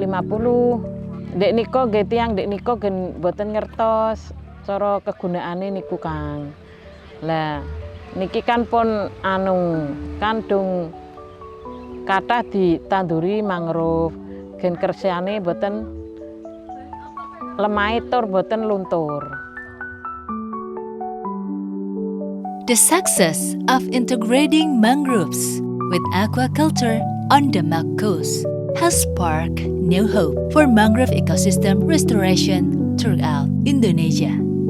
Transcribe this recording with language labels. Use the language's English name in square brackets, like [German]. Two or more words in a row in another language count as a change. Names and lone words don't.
[Javanese] Dek niko nggih tiyang dek niko gen mboten ngertos cara kegunaane niku Kang. Lah niki kan pun kandung kathah ditanduri mangrove gen kersane boten lemah tur boten luntur. [English] The success of integrating mangroves with aquaculture on the Demak coast has sparked new hope for mangrove ecosystem restoration throughout Indonesia.